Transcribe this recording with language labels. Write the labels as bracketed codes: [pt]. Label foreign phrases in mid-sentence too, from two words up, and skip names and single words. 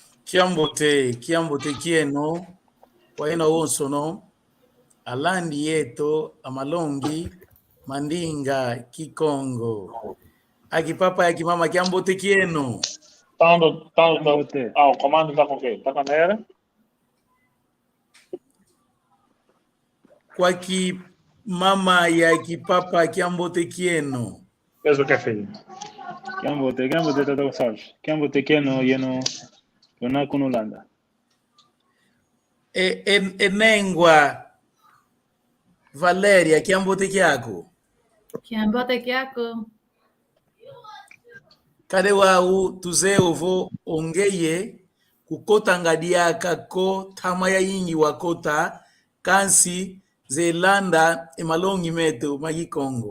[kg] Kiambote kieno, waina onso no, alandi yeto, amalongi, mandinga, kikongo. Akipapa, akimama, kiambote kieno. [pt] Tanto, o comando tá com o quê? Tá com a nera? [kg] Kwa ki mama ya kipapa kiambote kieno. [pt] Peso que é filho. [kg] Kiambote Tata Gonçalves. Kiambote kieno, yeno, yonaku no landa. Enengwa Valeria kiambote kiako. Kiambote kiako. Kade wau tuze ovo ongeye kukota ngadiaka ko tamaya yingi wakota kansi zelanda emalongi meto magi Congo.